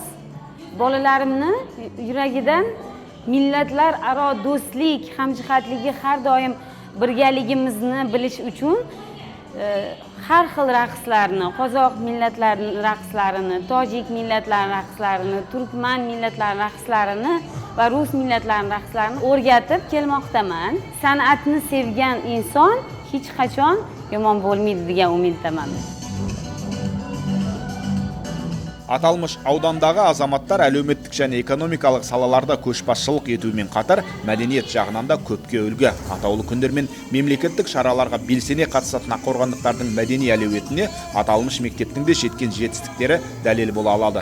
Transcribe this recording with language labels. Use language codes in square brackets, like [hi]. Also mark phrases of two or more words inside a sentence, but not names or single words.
[uz] Bolalarimni yuragidan millatlar aro do'stlik, hamjihatligi har doim birgaligimizni bilish uchun har xil raqslarni, qozoq millatlarining raqslarini, tojik millatlarining raqslarini, turkman millatlarining raqslarini va rus millatlarining raqslarini o'rgatib kelmoqdaman. San'atni sevgan inson hech qachon yomon bo'lmaydi degan umiddaman. [kk] Аталмыш аудандағы азаматтар әлеуметтік және экономикалық салаларда көшбасшылық етумен қатар, мәдениет жағынан да көпке үлгі. Атаулы күндер мен мемлекеттік шараларға белсене қатысатын аққорғандықтардың мәдени әлеуетіне аталмыш мектептің де жеткен жетістіктері дәлел бола алады.